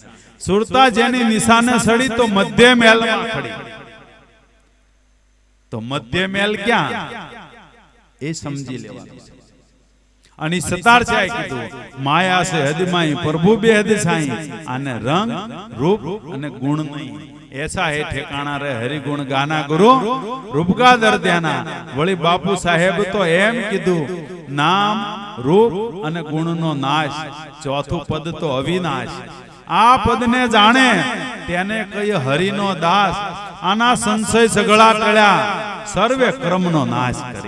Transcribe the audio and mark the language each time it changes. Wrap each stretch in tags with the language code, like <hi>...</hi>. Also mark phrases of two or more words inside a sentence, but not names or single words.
<gu>સુરતા જેની નિશાને ચડી તો મધ્ય મહેલમાં ખડી. તો મધ્ય મહેલ ક્યાં એ સમજી લેવાનું છે. અને સતાર છે કીધું માયા છે હદમાઈ પ્રભુ બે હદ સાઈ. આને રંગ રૂપ અને ગુણ નહીં.</gu> <hi>ऐसा है ठेकाना रे हरि गुण गाना गुरु रूपका दर्द्याना.</hi> <gu>वળી બાપુ સાહેબ તો એમ કીધું નામ રૂપ અને ગુણનો નાશ, ચોથું પદ તો અવિનાશ. આ પદને જાણે તેને કઈ હરિનો દાસ. આના સંશય સગળા ટળ્યા સર્વે કર્મનો નાશ કરી.</gu>